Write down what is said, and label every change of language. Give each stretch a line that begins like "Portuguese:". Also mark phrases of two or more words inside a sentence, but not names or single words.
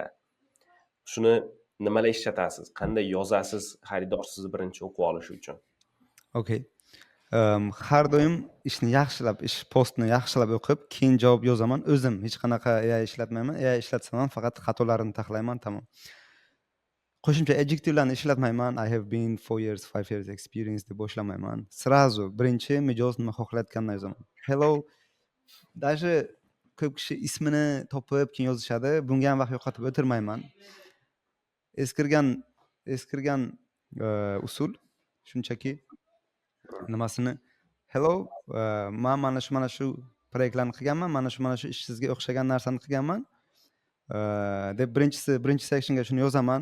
Uzbek: Shuni nimalar ishlatasiz? Qanday yozasiz xaridor sizni birinchi o'qib olishi uchun? Okey. Har doim ishni yaxshilab, ish postni yaxshilab o'qib, keyin javob yozaman. O'zim hech qanaqa AI ishlatmayman. AI ishlatsam ham faqat xatolarini taxlayman, tamom. Qo'shimcha adjektivlarni ishlatmayman.
English: I have been 4 years, 5 years experience
Uzbek: deb boshlamayman. Srazu birinchi mijoz nima xohlayotganini yozaman. Hello. Даже ko'p kishi ismini topib keyin yozishadi. Bunga ham vaqt yo'qotib o'tirmayman. Eskirgan usul shunchaki nimasini hello, men mana shu proyektlarni qilganman, mana shu ish sizga o'xshagan narsani qilganman deb birinchi sectionga shuni yozaman.